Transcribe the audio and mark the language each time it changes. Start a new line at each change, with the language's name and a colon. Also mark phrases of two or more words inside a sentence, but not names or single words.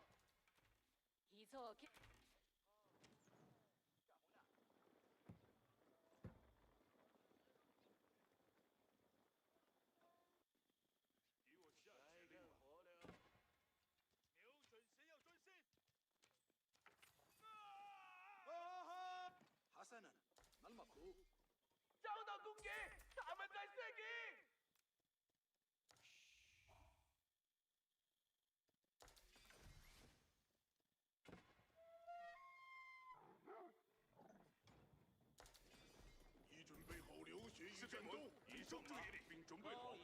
Chinese: 提出建。给我下指令吧。瞄准谁要专心。
Arabic: حسنا ما المطلوب
Chinese: 遭到攻击，他们在射击。已准备好流血与战斗，已上马，并准备好。